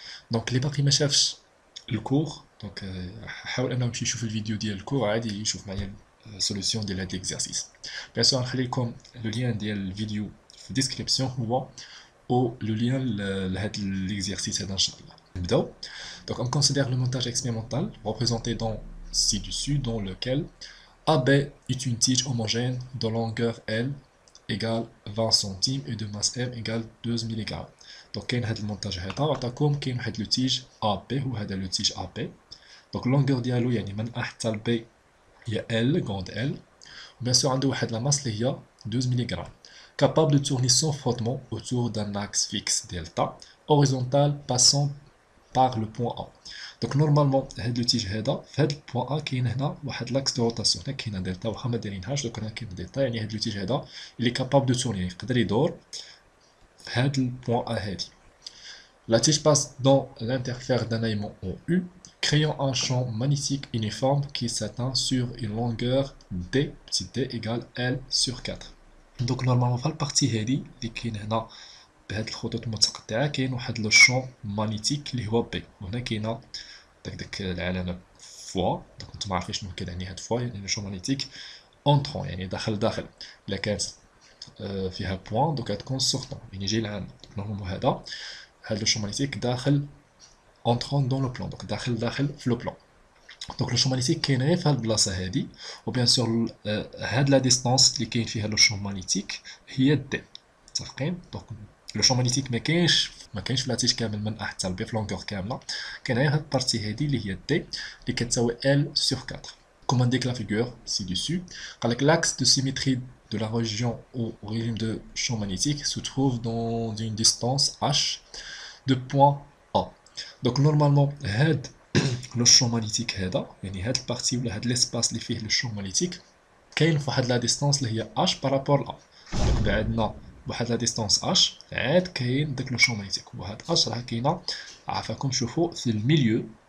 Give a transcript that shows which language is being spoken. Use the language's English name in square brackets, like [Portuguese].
[Arabic] دونك اللي باقي ما شافش الكور دونك حاول انه يمشي يشوف الفيديو ديال الكور عادي يشوف معايا السوليسيون ديال هذا ليكزارسيس. بيان سور نخلي لكم لو لين ديال الفيديو في الديسكريبسيون هو او لو لين لهذا ليكزارسيس هذا ان شاء الله. نبداو. [French] Donc on considère le montage expérimental représenté dans ci-dessus dans lequel AB est une tige homogène de longueur L égale 20 centimes et de masse M égale 12 mg. [Arabic] Donc كاين هذا المونتاج هذا عطاكم كاين واحد لو تيج AB وهذا لو تيج AB. [French] Donc longueur [Arabic] ديالو يعني من A حتى ل B هي L grande L. [French] Bien sûr [Arabic] عنده واحد لا ماس اللي هي 12 mg. [French] Capable de tourner sans frottement autour d'un axe fixe delta horizontal passant par le point A. [Arabic] Donc normalement هاد لو تيج هذا في هاد البوان A كاين هنا واحد لاكس دو روتاسيون، هنا كاينه دلتا واخا ما دايرينهاش، دوك هنا كاين دلتا يعني هاد لو تيج هذا اللي كابابل دو تورني يقدر يدور في هاد البوان A هادي. [French] La tige passe dans l'interfère d'un aimant en U, créant un champ magnétique uniforme qui s'atteint sur une longueur D, petit d égale L sur 4. [Arabic] Donc normalement في البارتي هادي اللي كاين هنا بهاد الخطوط المتقطعة كاين واحد لو شون مانيتيك اللي هو بي، وهنا كاينه داك العلامة فوا. دونك نتوما عارفين شنو كتعني هاد فوا، يعني لو شون مانيتيك اونترون يعني داخل الا كانت فيها بوان دوك غتكون سورتون يعني جاي العامة. نورمالمون هاد لو شون مانيتيك داخل اونترون دون لو بلان، دونك داخل في لو بلان. دونك لو شون مانيتيك كاين غير في هاد البلاصة هادي، وبيان سور هاد لا ديستانس اللي كاين فيها لو شون مانيتيك هي دي. متفقين؟ دونك لو شون مانيتيك ما كاينش في لاتيج كامل من A حتى ل B في لونغور كامله، كاين غير هاد البارتي هادي اللي هي دي اللي كتساوي L sur 4. [French] Comme indique la figure ci-dessus, [Arabic] قالك [French] l'axe de symétrie de la région au régime de champ magnétique se trouve dans une distance h de point A. [Arabic] Donc normalement هاد لو شون مانيتيك هذا يعني هاد البارتي ولا هاد ليسباس اللي فيه لو شون مانيتيك كاين فواحد لا ديستانس اللي هي h بارابور ل A. دونك بعدنا بواحد لا ديستانس اش عاد كاين داك لو شون ماغنيتيك، وهاد اش راه كاينه عافاكم شوفوا في الميليو.